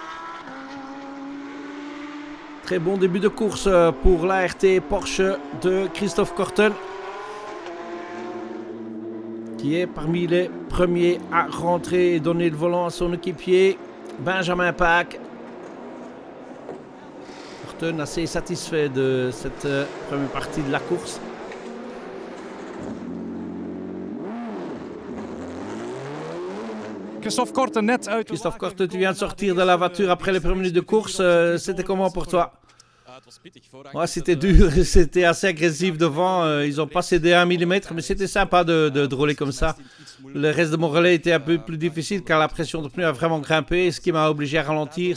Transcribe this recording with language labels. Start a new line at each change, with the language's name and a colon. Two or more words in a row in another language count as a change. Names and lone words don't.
French: Très bon début de course pour la RT Porsche de Christophe Korten, qui est parmi les premiers à rentrer et donner le volant à son équipier Benjamin Paak. Korten assez satisfait de cette première partie de la course.
Dutch: Christophe Korten, net uit.
French: Christophe Korten, tu viens de sortir de la voiture après les premières minutes de course. C'était comment pour toi? Ouais, c'était dur, c'était assez agressif devant. Ils n'ont pas cédé à 1 mm, mais c'était sympa de rouler comme ça. Le reste de mon relais était un peu plus difficile car la pression de pneu a vraiment grimpé, ce qui m'a obligé à ralentir.